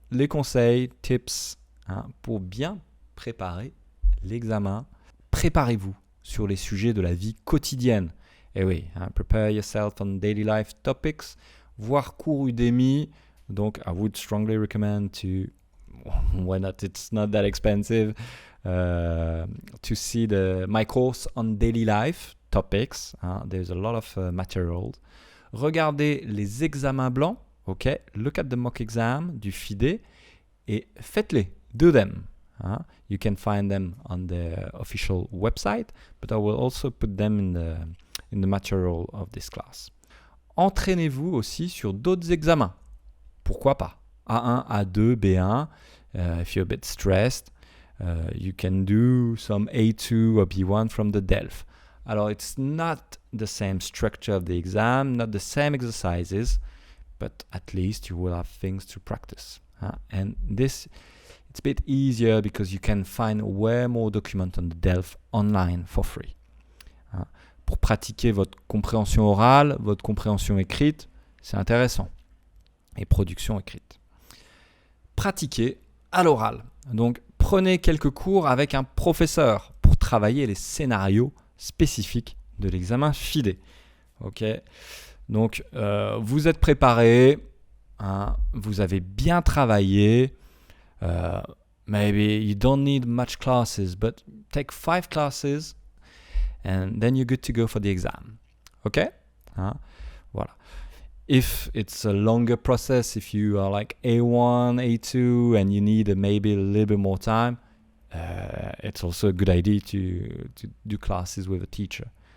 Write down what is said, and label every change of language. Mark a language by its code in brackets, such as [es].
[fr] les conseils, tips pour bien préparer l'examen. Préparez-vous sur les sujets de la vie quotidienne. Et oui, [en] prepare yourself on daily life topics, [fr] voir cours Udemy. [en] Donc, I would strongly recommend to, why not, it's not that expensive, to see my course on daily life topics. There's a lot of materials. [fr] Regardez les examens blancs, [en] ok? Look at the mock exam [fr] du FIDE et faites-les. [en] Do them. You can find them on the official website, but I will also put them in the material of this class. [fr] Entraînez-vous aussi sur d'autres examens. Pourquoi pas? A1, A2, B1. [en] If you're a bit stressed, you can do some A2 or B1 from the DELF. Alors, it's not the same structure of the exam, not the same exercises, but at least you will have things to practice. And this, it's a bit easier because you can find way more documents on the DELF online for free. [fr] Pour pratiquer votre compréhension orale, votre compréhension écrite, c'est intéressant. Et production écrite. Pratiquez à l'oral. Donc, prenez quelques cours avec un professeur pour travailler les scénarios spécifiques de l'examen FIDE. Ok. Donc, vous êtes préparé, vous avez bien travaillé. [en] Maybe you don't need much classes, but take 5 classes and then you're good to go for the exam. Ok. Voilà. If it's a longer process, if you are like A1, A2, and you need maybe a little bit more time, it's also a good idea to do classes with a teacher.